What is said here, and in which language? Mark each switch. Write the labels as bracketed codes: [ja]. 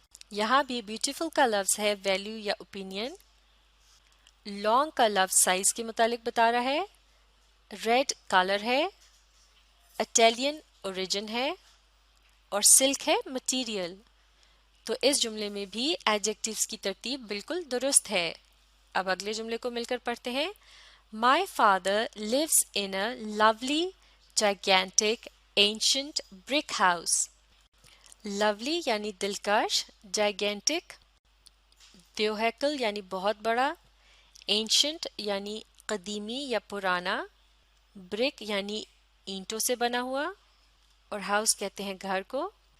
[ur] یہاں بھی بیوٹیفل کا لفظ ہے ویلیو یا اوپینین، لانگ کا لفظ سائز کے متعلق بتا رہا ہے، ریڈ کلر ہے، اٹالین اوریجن ہے اور سلک ہے مٹیریل. تو اس جملے میں بھی ایڈجیکٹیوز کی ترتیب بالکل درست ہے. اب اگلے جملے کو مل کر پڑھتے ہیں. [en] My father lives in a lovely, gigantic, ancient brick house. [ur] Lovely یعنی دلکش، gigantic دیوہیکل یعنی بہت بڑا، ancient یعنی قدیمی یا پرانا، brick یعنی اینٹوں سے بنا ہوا اور house کہتے ہیں گھر کو.